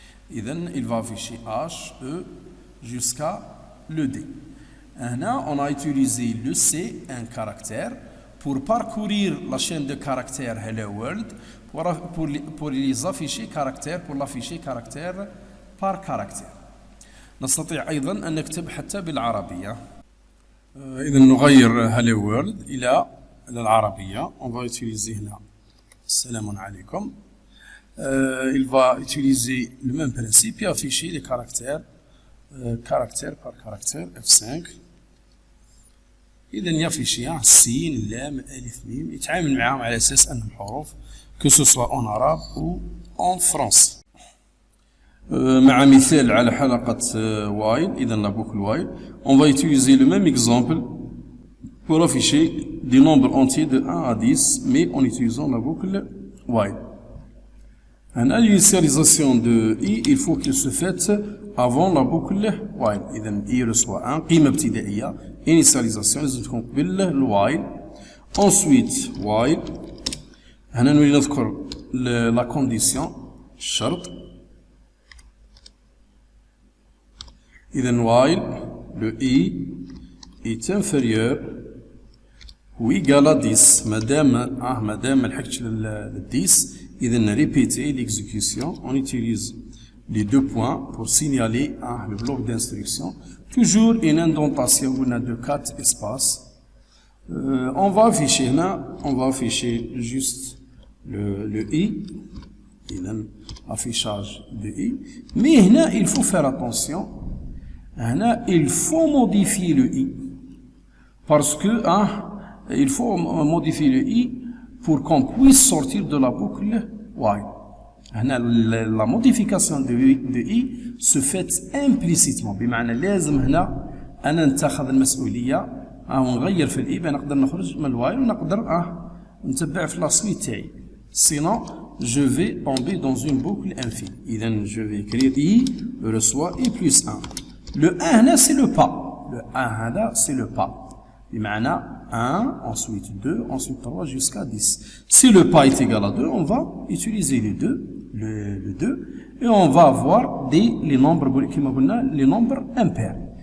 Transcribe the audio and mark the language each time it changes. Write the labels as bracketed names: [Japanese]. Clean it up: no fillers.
[French] إذن il va afficher H, E jusqu'à le D. Là, on a utilisé le C, un caractère, pour parcourir la chaîne de caractères Hello World, pour les afficher caractère, pour l'afficher caractère par caractère. [Arabic] نستطيع أيضا أن نكتب حتى بالعربية. إذا نغير Hello World إلى العربية. [French] On va utiliser [Arabic] هنا السلام عليكم. [French] Il va utiliser le même principe et afficher les caractères caractère par caractère. F5. [Arabic] إذا يافيشي السين اللام الألف ميم يتعامل معهم على أساس أنهم حروف [French] que ce soit en arabe ou en français. [Arabic] مع مثال على حلقة [French] while, إذا la boucle while, on va utiliser le même exemple pour afficher des nombres entiers de 1 à 10, mais en utilisant la boucle while. L'initialisation de i, il faut qu'il se fasse avant la boucle while. [Arabic] إذا [French] i reçoit 1 [Arabic] قيمة ابتدائية, initialisation لازم تكون قبل الوايل. [French] Ensuite while, [Arabic] هنا نريد نذكر [French] la condition, [Arabic] الشرط. [French] إذا while le i est inférieur ou égal à 10 [Arabic] مادام الحقتش لل 10. [French] إذا répéter l'exécution, on utilise les deux points pour signaler le bloc d'instruction. Toujours une indentation de 4 espaces. On va afficher juste le i, affichage de i. Mais là, il faut faire attention. Là, il faut modifier le i Parce que il faut modifier le i pour qu'on puisse sortir de la boucle while. La modification de i se fait implicitement. [Arabic] بمعنى لازم هنا أنا نتخذ المسؤولية ونغير في الاي باه نقدر نخرج من الوايل ونقدر نتبع في لا سويت تاعي. [French] Sinon, je vais tomber dans une boucle infinie. إذا je vais écrire i reçoit i plus 1. Le 1 هنا c'est le pas. Le 1 هذا c'est le pas. بمعنى 1, ensuite 2, ensuite 3 jusqu'à 10. Si le pas est égal à 2, on va utiliser le 2 et on va avoir les nombres [Arabic] كما قلنا [French] les nombres impairs.